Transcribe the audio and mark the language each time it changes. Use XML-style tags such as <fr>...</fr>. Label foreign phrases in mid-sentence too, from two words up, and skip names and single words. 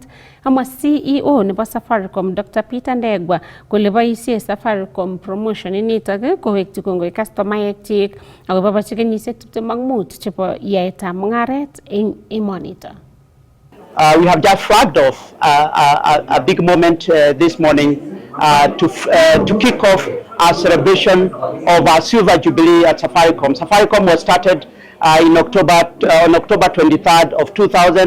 <kln>Amwa CEO nebo Safaricom Dr. Peter Ndegwa kole boisie Safaricom promotion initok kowekyi kongoi kastomaek chik akobobochi kenyisiek 25 chebo yaetab mung'aret eng emonito.</kln> <en>We have just flagged off a big moment this morning to kick off our celebration of our Silver Jubilee at Safaricom. Safaricom was started on October 23rd of 2000.</en>